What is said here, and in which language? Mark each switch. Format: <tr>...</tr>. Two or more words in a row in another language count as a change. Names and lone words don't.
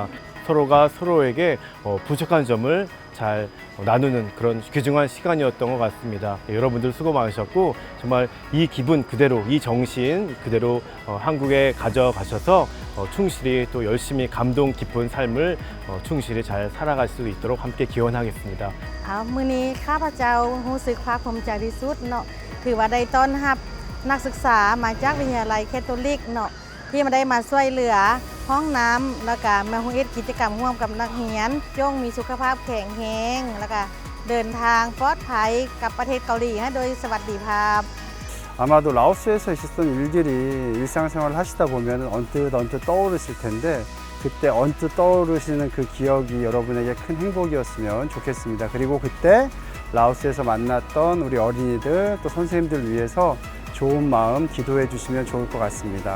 <ko>서로가 서로에게 부족한 점을 잘 나누는 그런 귀중한 시간이었던 것 같습니다. 여러분들 수고 많으셨고 정말 이 기분 그대로, 이 정신 그대로 한국에 가져가셔서 충실히 또 열심히 감동 깊은 삶을 충실히 잘 살아갈 수 있도록 함께 기원하겠습니다.</ko> <th>มื้อนี้ข้าพเจ้ารู้สึกภาคภูมิใจที่สุดเนาะถือว่าได้ต้อนรับนักศึกษามาจากวิทยาลัยแคทอลิกเนาะที่มาได้มาช่วยเหลือห้องน้ำแล้วก็มาเฮ็ดกิจกรรมร่วมกับนักเรียนจงมีสุขภาพแข็งแรงแล้วก็เดินทางปลอดภัยกับประเทศเกาหลีให้โดยสวัสดิภาพ</th> <ko>아마도 라오스에서 있었던 일들이 일상생활을 하시다 보면 언뜻 떠오르실 텐데 그때 언뜻 떠오르시는 그 기억이 여러분에게 큰 행복이었으면 좋겠습니다. 그리고 그때 라오스에서 만났던 우리 어린이들 또 선생님들 위해서 좋은 마음 기도해 주시면 좋을 것 같습니다.</ko>